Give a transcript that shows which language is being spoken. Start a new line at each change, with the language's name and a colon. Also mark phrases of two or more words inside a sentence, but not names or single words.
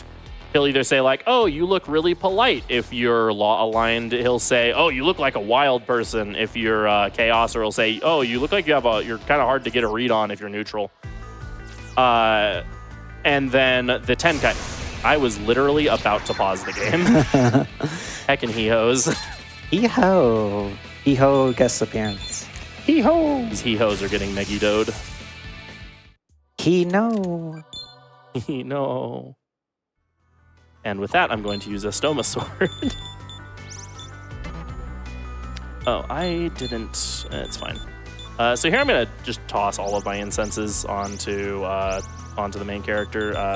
English: He'll either say like, oh, you look really polite if you're law aligned. He'll say, oh, you look like a wild person if you're chaos, or he'll say, oh, you look like you're kind of hard to get a read on if you're neutral. And then the Tenkai. I was literally about to pause the game. Heckin' he-hos. Hee-ho. Hee-ho guest appearance. Hee-ho. These he-hos are getting Negidoed. He-no. No. And with that, I'm going to use a Stoma Sword. Oh, I didn't. It's fine. So here I'm going to just toss all of my incenses onto the main character.